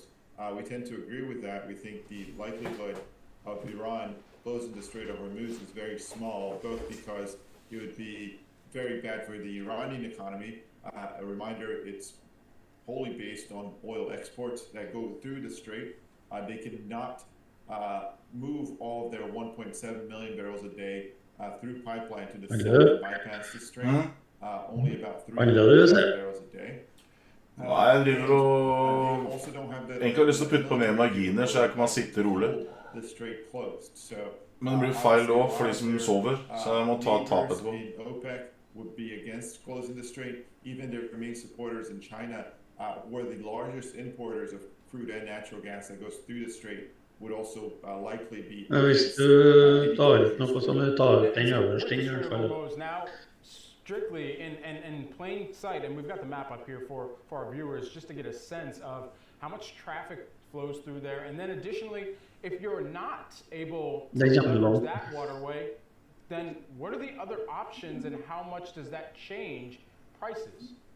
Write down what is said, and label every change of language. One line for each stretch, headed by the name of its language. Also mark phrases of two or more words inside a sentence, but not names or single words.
English: We tend to agree with that. We think the likelihood of Iran closing the Strait of Hormuz is very small, both because it would be very bad for the Iranian economy. A reminder, it's wholly based on oil exports that go through the strait. They cannot move all of their 1.7 million barrels a day through pipeline to the south to bypass the strait. only about
Norwegian: Hva er det du sier?
English: barrels a day.
Norwegian: Nei, jeg driver og egentlig har lyst til å putte på mer marginer, så jeg kan sitte rolig.
English: The strait closed. So,
Norwegian: Men det blir feil da for de som sover, så jeg må ta et tap etterpå.
English: OPEC would be against closing the strait. Even their main supporters in China were the largest importers of crude and natural gas that goes through the strait would also likely be.
Norwegian: Men hvis du tar ut noe som du tar ut den øverste i hvert fall.
English: Now, strictly in plain sight, and we've got the map up here for our viewers just to get a sense of how much traffic flows through there. And then additionally, if you're not able to leverage that waterway, then what are the other options and how much does that change prices?